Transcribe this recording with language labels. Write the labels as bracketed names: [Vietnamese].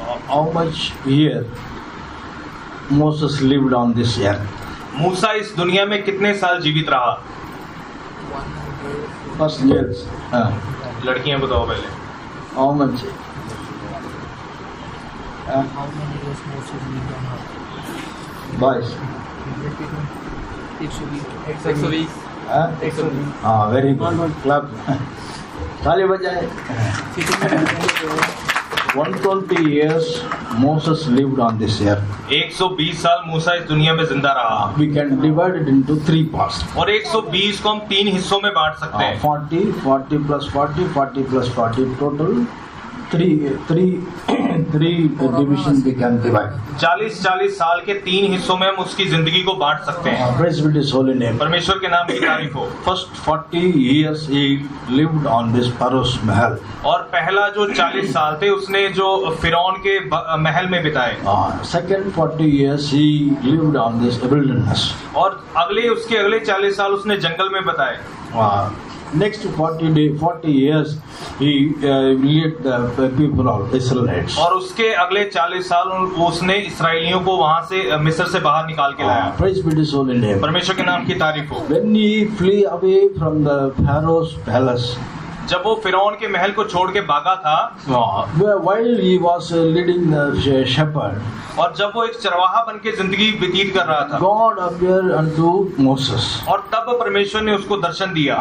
[English] How much year Moses lived on this earth? [Hindi] मूसा इस दुनिया में कितने साल जीवित रहा? [English] First years. [Hindi] लड़कियां बताओ पहले। [English] How much? How many years Moses lived on earth? Boys. 120 weeks. 120 weeks. Very good. Clap. [Hindi] ताली बजाए। [English] 120 years Moses lived on this earth. [Hindi] 120 साल मूसा इस दुनिया में जिंदा रहा। [English] We can divide it into 3 parts. [Hindi] और 120 को हम 3 हिस्सों में बांट सकते हैं। [English] 40 plus 40, 40 plus 40, total 3 division we can divide. [Hindi] 40 साल के 3 हिस्सों में हम उसकी जिंदगी को बांट सकते हैं। [English] Praise be to His holy name. [Hindi] परमेश्वर के नाम की तारीफ हो। [English] First 40 years he lived on this Pharaoh's महल. [Hindi] और पहला जो 40 साल थे उसने जो फिरौन के महल में बिताए। [English] Second 40 years he lived on this wilderness. [Hindi] और उसके अगले 40 साल उसने जंगल में बिताए। [English] Next 40 years he led the people of Israelites. [Hindi] और उसके अगले 40 साल उसने इस्राएलियों को वहां से मिस्र से बाहर निकाल के लाया। [English] Praise be to His holy name. [Hindi] परमेश्वर के नाम की तारीफ हो। [English] When he flee away from the Pharaoh's palace, [Hindi] जब वो फिरौन के महल को छोड़ के भागा था, [English] while he was leading the shepherd, [Hindi] और जब वो एक चरवाहा बन के जिंदगी व्यतीत कर रहा था, [English] God appeared unto Moses. [Hindi] और तब परमेश्वर ने उसको दर्शन दिया।